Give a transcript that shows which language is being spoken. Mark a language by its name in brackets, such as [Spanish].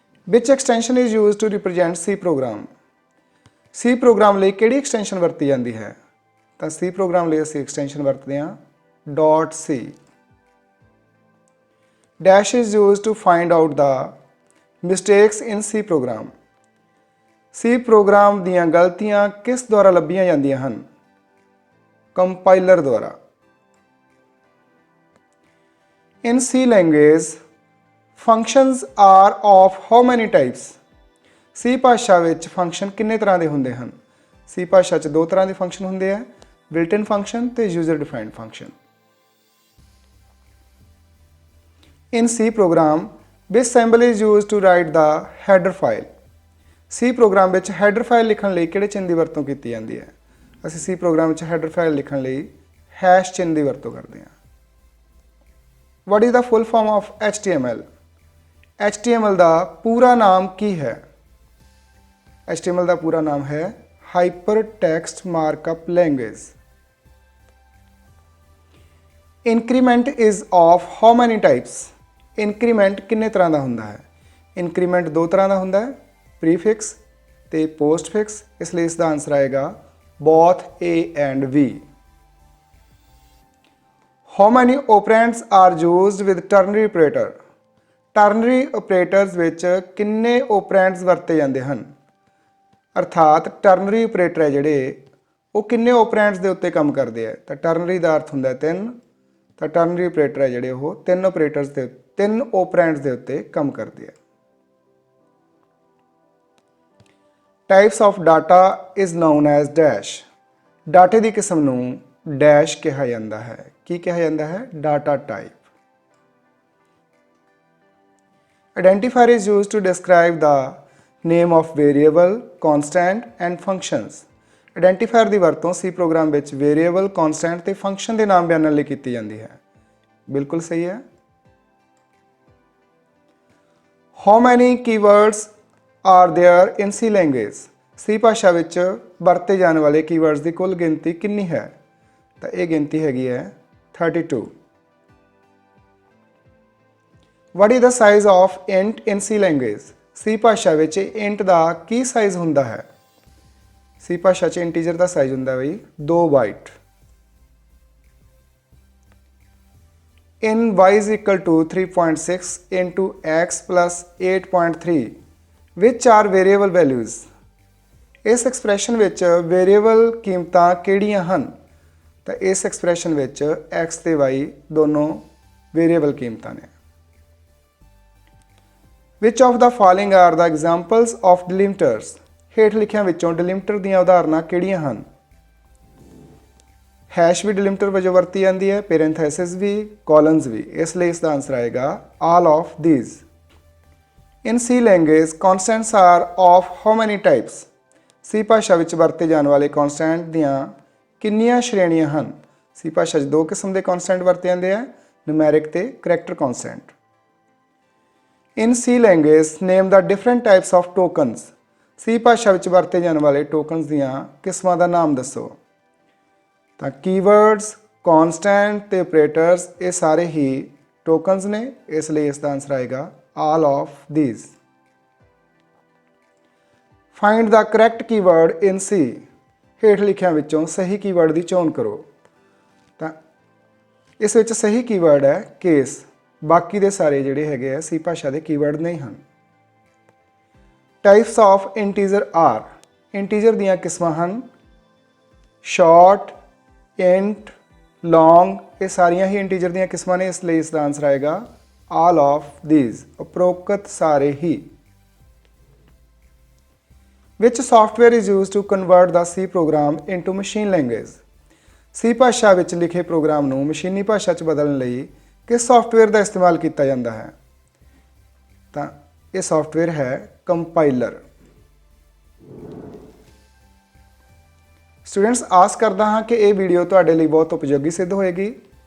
[English] Which extension is used to represent C program? [Punjabi] C programme ਲਈ ਕਿਹੜੀ extension ਵਰਤੀ ਜਾਂਦੀ ਹੈ? ਤਾਂ C ਪ੍ਰੋਗਰਾਮ ਲਈ ਅਸੀਂ ਐਕਸਟੈਂਸ਼ਨ ਵਰਤਦੇ ਹਾਂ .c। [English] Dash is used to find out the mistakes in C program। [Punjabi] C programme ਦੀਆਂ ਗਲਤੀਆਂ ਕਿਸ ਦੁਆਰਾ ਲੱਭੀਆਂ ਜਾਂਦੀਆਂ ਹਨ? ਕੰਪਾਈਲਰ ਦੁਆਰਾ। [English] In C language, functions are of how many types? [Punjabi] C ਭਾਸ਼ਾ ਵਿੱਚ ਫੰਕਸ਼ਨ ਕਿੰਨੇ ਤਰ੍ਹਾਂ ਦੇ ਹੁੰਦੇ ਹਨ? C ਭਾਸ਼ਾ 'ਚ 2 ਤਰ੍ਹਾਂ ਦੇ ਫੰਕਸ਼ਨ ਹੁੰਦੇ ਆ, built-in function ਤੇ user defined function। [English] In C program, which symbol is used to write the header file? [Punjabi] C programme ਵਿੱਚ ਹੈਡਰ ਫਾਈਲ ਲਿਖਣ ਲਈ ਕਿਹੜੇ ਚਿੰਨ੍ਹ ਦੀ ਵਰਤੋਂ ਕੀਤੀ ਜਾਂਦੀ ਹੈ? ਅਸੀਂ C ਪ੍ਰੋਗਰਾਮ ਵਿੱਚ ਹੈਡਰ ਫਾਈਲ ਲਿਖਣ ਲਈ ਹੈਸ਼ ਚਿੰਨ੍ਹ ਦੀ ਵਰਤੋਂ ਕਰਦੇ ਹਾਂ। [English] What is the full form of HTML? [Punjabi] HTML ਦਾ ਪੂਰਾ ਨਾਮ ਕੀ ਹੈ? HTML ਦਾ ਪੂਰਾ ਨਾਮ ਹੈ [English] hypertext markup language. Increment is of how many types? [Punjabi] Increment ਕਿੰਨੇ ਤਰ੍ਹਾਂ ਦਾ ਹੁੰਦਾ ਹੈ? Increment ਦੋ ਤਰ੍ਹਾਂ ਦਾ ਹੁੰਦਾ ਹੈ, prefix ਤੇ postfix, ਇਸ ਲਈ ਇਸ ਦਾ ਆਨਸਰ ਆਏਗਾ [English] both A and B. How many operands are used with ternary operator? [Punjabi] Ternary operators ਵਿੱਚ ਕਿੰਨੇ operands ਵਰਤੇ ਜਾਂਦੇ ਹਨ? ਅਰਥਾਤ ਟਰਨਰੀ ਆਪਰੇਟਰ ਹੈ ਜਿਹੜੇ ਉਹ ਕਿੰਨੇ operands ਦੇ ਉੱਤੇ ਕੰਮ ਕਰਦੇ ਆ? ਤਾਂ ਟਰਨਰੀ ਦਾ ਅਰਥ ਹੁੰਦਾ 3, ਤਾਂ ਟਰਨਰੀ ਆਪਰੇਟਰ ਹੈ ਜਿਹੜੇ ਉਹ 3 operators ਦੇ 3 operands ਦੇ ਉੱਤੇ ਕੰਮ ਕਰਦੇ ਆ. [English] Types of data is known as dash. [Punjabi] ਡਾਟੇ ਦੀ ਕਿਸਮ ਨੂੰ ਡੈਸ਼ ਕਿਹਾ ਜਾਂਦਾ ਹੈ. ਕੀ ਕਿਹਾ ਜਾਂਦਾ ਹੈ? Data type. [English] Identifier is used to describe the name of variable, constant and functions. [Punjabi] Identifier ਦੀ ਵਰਤੋਂ C ਪ੍ਰੋਗਰਾਮ ਵਿੱਚ variable, constant ਤੇ function ਦੇ ਨਾਮ ਬਿਆਨਣ ਲਈ ਕੀਤੀ ਜਾਂਦੀ ਹੈ. ਬਿਲਕੁਲ ਸਹੀ ਹੈ. [English] How many keywords are there in C language? [Punjabi] C ਭਾਸ਼ਾ ਵਿੱਚ ਵਰਤੇ ਜਾਣ ਵਾਲੇ keywords ਦੀ ਕੁੱਲ ਗਿਣਤੀ ਕਿੰਨੀ ਹੈ? ਤਾਂ ਇਹ ਗਿਣਤੀ ਹੈਗੀ ਹੈ 32. [English] What is the size of int in C language? [Punjabi] C ਭਾਸ਼ਾ ਵਿੱਚ int ਦਾ ਕੀ ਸਾਈਜ਼ ਹੁੰਦਾ ਹੈ? C ਭਾਸ਼ਾ 'ਚ ਇੰਟੀਜਰ ਦਾ ਸਾਈਜ਼ ਹੁੰਦਾ ਬਈ 2 bite. [English] In y is equal to 3.6 into x plus 8.3 which are variable values? [Punjabi] ਇਸ ਐਕਸਪ੍ਰੈਸ਼ਨ ਵਿੱਚ ਵੇਰੀਏਬਲ ਕੀਮਤਾਂ ਕਿਹੜੀਆਂ ਹਨ? ਤਾਂ ਇਸ ਐਕਸਪ੍ਰੈਸ਼ਨ ਵਿੱਚ x ਤੇ y ਦੋਨੋਂ ਵੇਰੀਏਬਲ ਕੀਮਤਾਂ ਨੇ. [English] Which of the following are the examples of delimiters? [Punjabi] ਹੇਠ ਲਿਖਿਆਂ ਵਿੱਚੋਂ ਡਿਲਿਮਟਰ ਦੀਆਂ ਉਦਾਹਰਨਾਂ ਕਿਹੜੀਆਂ ਹਨ? ਹੈਸ਼ ਵੀ ਡਿਲਿਮਟਰ ਵਜੋਂ ਵਰਤੀ ਜਾਂਦੀ ਹੈ, ਪੈਰੇਂਥੇਸਿਸ ਵੀ, ਕੋਲਨਸ ਵੀ, ਇਸ ਲਈ ਇਸ ਦਾ ਆਨਸਰ ਆਏਗਾ [English] all of these. In C language, constants are of how many types? [Punjabi] C ਭਾਸ਼ਾ ਵਿੱਚ ਵਰਤੇ ਜਾਣ ਵਾਲੇ ਕਨਸਟੈਂਟ ਦੀਆਂ ਕਿੰਨੀਆਂ ਸ਼੍ਰੇਣੀਆਂ ਹਨ? C ਭਾਸ਼ਾ 'ਚ 2 ਕਿਸਮ ਦੇ ਕਨਸਟੈਂਟ ਵਰਤੇ ਜਾਂਦੇ ਆ, ਨਿਊਮੈਰਿਕ ਤੇ character constant. [English] In C language, name the different types of tokens. [Punjabi] C ਭਾਸ਼ਾ ਵਿੱਚ ਵਰਤੇ ਜਾਣ ਵਾਲੇ ਟੋਕਨਸ ਦੀਆਂ ਕਿਸਮਾਂ ਦਾ ਨਾਮ ਦੱਸੋ? ਤਾਂ ਕੀਵਰਡਸ, ਕਨਸਟੈਂਟ ਤੇ ਆਪਰੇਟਰਸ ਇਹ ਸਾਰੇ ਹੀ ਟੋਕਨਸ ਨੇ, ਇਸ ਲਈ ਇਸ ਦਾ ਆਨਸਰ ਆਏਗਾ [English] all of these. Find the correct keyword in C. [Punjabi] ਹੇਠ ਲਿਖਿਆਂ ਵਿੱਚੋਂ ਸਹੀ ਕੀਵਰਡ ਦੀ ਚੋਣ ਕਰੋ. ਤਾਂ ਇਸ ਵਿੱਚ ਸਹੀ ਕੀਵਰਡ ਹੈ ਕੇਸ, ਬਾਕੀ ਦੇ ਸਾਰੇ ਜਿਹੜੇ ਹੈਗੇ ਆ C ਭਾਸ਼ਾ ਦੇ ਕੀਵਰਡ ਨਹੀਂ ਹਨ. [English] Types of integer are. [Punjabi] Integer ਦੀਆਂ ਕਿਸਮਾਂ ਹਨ ਸ਼ਾਰਟ, ਇੰਟ, ਲੌਂਗ, ਇਹ ਸਾਰੀਆਂ ਹੀ ਇੰਟੀਜਰ ਦੀਆਂ ਕਿਸਮਾਂ ਨੇ, ਇਸ ਲਈ ਇਸ ਦਾ ਆਨਸਰ ਆਏਗਾ [English] all of these. [Punjabi] ਉਪਰੋਕਤ ਸਾਰੇ ਹੀ. [English] Which software is used to convert the C program into machine language? [Punjabi] C ਭਾਸ਼ਾ ਵਿੱਚ ਲਿਖੇ ਪ੍ਰੋਗਰਾਮ ਨੂੰ ਮਸ਼ੀਨੀ ਭਾਸ਼ਾ 'ਚ ਬਦਲਣ ਲਈ ਕਿਸ ਸੌਫਟਵੇਅਰ ਦਾ ਇਸਤੇਮਾਲ ਕੀਤਾ ਜਾਂਦਾ ਹੈ? ਤਾਂ ਇਹ ਸੌਫਟਵੇਅਰ ਹੈ ਕੰਪਾਈਲਰ. ਸਟੂਡੈਂਟਸ, ਆਸ ਕਰਦਾ ਹਾਂ ਕਿ ਇਹ ਵੀਡੀਓ ਤੁਹਾਡੇ ਲਈ ਬਹੁਤ ਉਪਯੋਗੀ ਸਿੱਧ ਹੋਏਗੀ.